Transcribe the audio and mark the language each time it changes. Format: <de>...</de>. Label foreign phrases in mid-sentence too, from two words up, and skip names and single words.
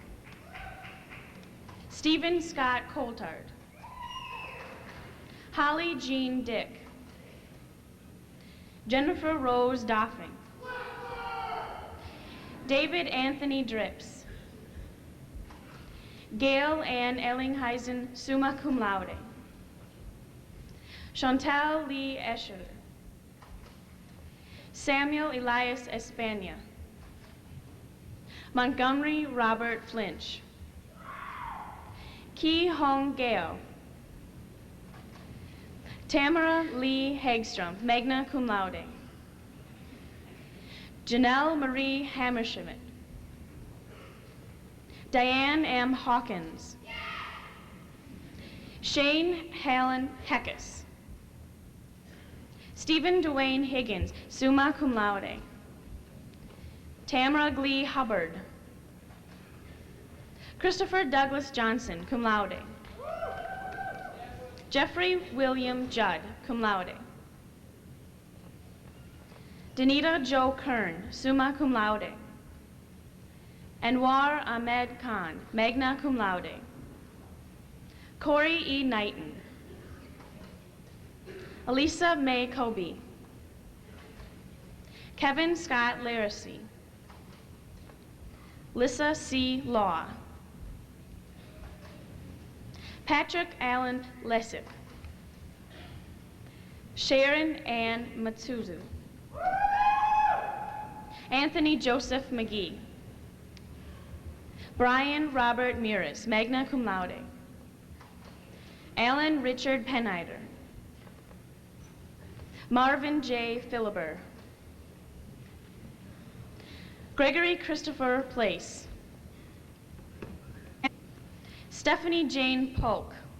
<en>Stephen Scott Coulthard. Holly Jean Dick. Jennifer Rose Doffing. David Anthony Drips. Gail Ann Ellingheisen,</en> <la>summa cum laude.</la> <en>Chantal Lee Escher. Samuel Elias Espana. Montgomery Robert Flinch. Ki Hong Gao. Tamara Lee Hagstrom,</en> <la>magna cum laude.</la> <en>Janelle Marie Hammerschmidt. Diane M. Hawkins. Shane Helen Heckes. Stephen Dwayne Higgins,</en> <la>summa cum laude.</la> <en>Tamara Glee Hubbard. Christopher Douglas Johnson,</en> <la>cum laude.</la> <en>Jeffrey William Judd,</en> <la>cum laude.</la> <en>Danita Jo Kern,</en> <la>summa cum laude.</la> <en>Anwar Ahmed Khan,</en> <la>magna cum laude.</la> <en>Corey E. Knighton. Elisa May Kobe. Kevin Scott Laracy. Lissa C. Law. Patrick Allen Lessig. Sharon Ann Matsuzu. Anthony Joseph McGee. Brian Robert Miras,</en> <la>magna cum laude.</la> <en>Alan Richard Pennider. Marvin J. Philibert. Gregory Christopher Place. Stephanie Jane Polk.</en>